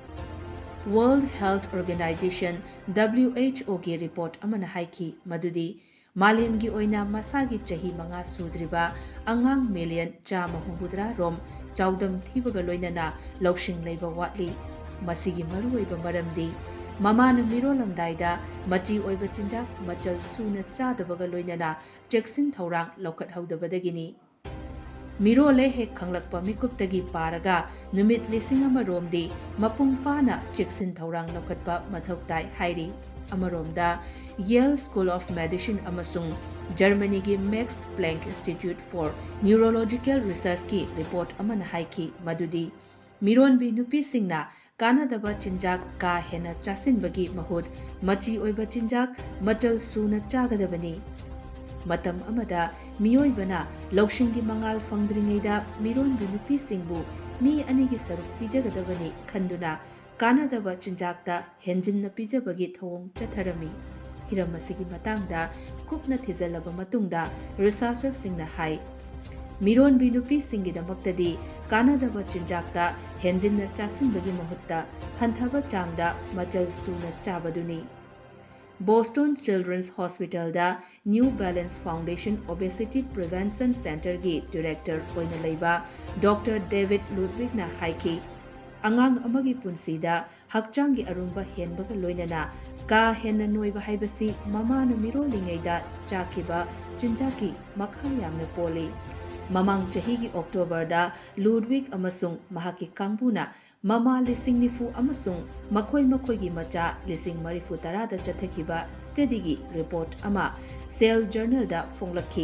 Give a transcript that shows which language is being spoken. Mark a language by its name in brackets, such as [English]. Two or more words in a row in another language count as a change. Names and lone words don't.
[Manipuri] World Health Organization WHO ki report amana haiki madudi malemgi oina masagi chahi manga sudriba angang million chama hubudra rom chaudam thibaga loinana loksing leiba watli masigi maruoiba maramdi mamana mirolamdaida machi oiba chinjak machal suna chadabaga loinana cheksin thorang lokhat haudabadagini Mirole hek khanglakpa mikuptagi paraga numit lising amaromdi mapung fana cheksin thorang lokhatpa mathau tai hairi amaromda Yale School of Medicine amasung Germany gi Max Planck Institute for Neurological Research ki report amana haiki madudi Mironbi nupi singna kanadaba chinjak ka hena chasinbagi mahut machi oiba chinjak machal suna chagadabani matam amada miyoibana lokshingi mangal fangdringeida mironbi nupi singbu mi anigi saruk pijagadabani khanduna kanadaba chinjakta henjinna pijabagi thawong chatharami hiramasigi matangda kupna thijalaba matungda researcher singna hai mironbi nupi singi damaktadi kanadaba chinjakta henjinna chasinbagi mahutta hanthaba changda machal suna chabaduni Boston Children's Hospital da New Balance Foundation Obesity Prevention Center gi Director oina leiba Dr. David Ludwig na haiki angang amagi punsida hakchangi arumba henbaga loinana ka henna noiba haibasi mama na miro lingaida chakiba chinjaki makha yamna poli Mamang chahigi October-da Ludwig amasung mahaki kangbuna mama lising nifu amasung makoy-makoygi macha lising marifu tarada chathakiba study-gi report ama Cell Journal-da fonglakhi.